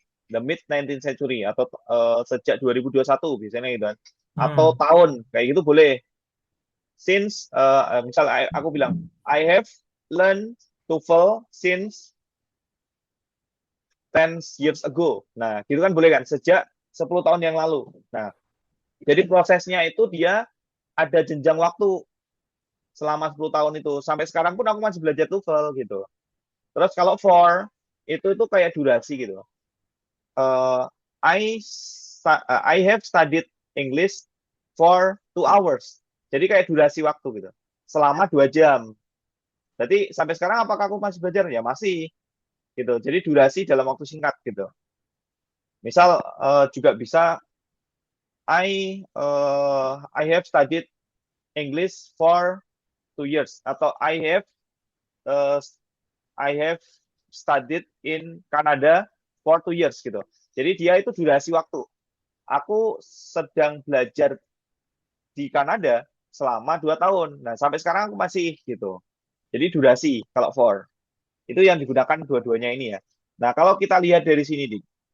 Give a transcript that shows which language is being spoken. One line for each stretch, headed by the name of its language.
English: The mid 19th century
Indonesian: atau sejak 2021 biasanya gitu kan. Atau hmm, tahun kayak gitu boleh.
English: Since
Indonesian: misal aku bilang
English: I have learned TOEFL since 10 years ago.
Indonesian: Nah, gitu kan boleh kan sejak 10 tahun yang lalu. Nah, jadi prosesnya itu dia ada jenjang waktu selama 10 tahun itu. Sampai sekarang pun aku masih belajar TOEFL gitu. Terus kalau for itu kayak durasi gitu.
English: Uh, I have studied English for 2 hours.
Indonesian: Jadi kayak durasi waktu gitu. Selama 2 jam. Jadi sampai sekarang apakah aku masih belajar? Ya masih gitu. Jadi durasi dalam waktu singkat gitu. Misal juga bisa
English: I have studied English for 2 years
Indonesian: atau
English: uh, I have studied in Canada for 2 years
Indonesian: gitu. Jadi dia itu durasi waktu. Aku sedang belajar di Kanada selama 2 tahun. Nah, sampai sekarang aku masih gitu. Jadi durasi kalau for. Itu yang digunakan dua-duanya ini ya. Nah, kalau kita lihat dari sini, Dik.